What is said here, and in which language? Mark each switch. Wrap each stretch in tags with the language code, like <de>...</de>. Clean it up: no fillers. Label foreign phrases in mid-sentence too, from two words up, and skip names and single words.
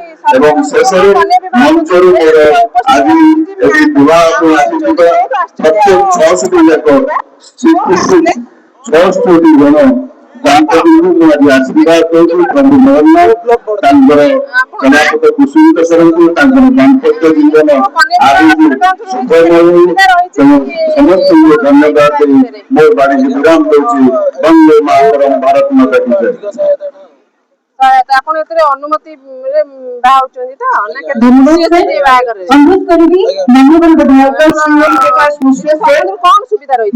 <or>ଏବଂ ଶେଷରେ ମଞ୍ଚରୁ ମୋର ଆଜି ଏହି ବିବାହକୁ ଆସିଥିବା ପ୍ରତ୍ୟେକ 66 ଯାକ ଶ୍ରୀକୃଷ୍ଣ 66 ଜଣ ଦାମ୍ପତିଙ୍କୁ ମୁଁ ଆଜି ଆଶୀର୍ବାଦ କରୁଛି ପ୍ରଭୁ ଜଗନ୍ନାଥ ତାଙ୍କର କଳାପତ କୁସୁମିତ ସରଙ୍କୁ ତାଙ୍କର ଦାମ୍ପତ୍ୟ ଜୀବନ ଆଗକୁ ସୁଖମୟ ହଉ ତେଣୁ ସମସ୍ତଙ୍କୁ ଧନ୍ୟବାଦ ଦେଇ ମୋ ବାଣୀକୁ ବିରାମ ଦଉଛି।</or> <hi>वन्दे मातरम्, भारत माता की जय।</hi> <or>ଆପଣ ଏଥିରେ ଅନୁମତି ବାହା ହଉଛନ୍ତି ତ ନା କେତେ ଖୁସି ଅଛନ୍ତି ଏ ବାହାଘରରେ?</or> <hi>अनुरोध करेंगे माननीय विधायक श्री ओम प्रकाश मिश्र से</hi> <or>କଣ ସୁବିଧା ରହିଛି?</or>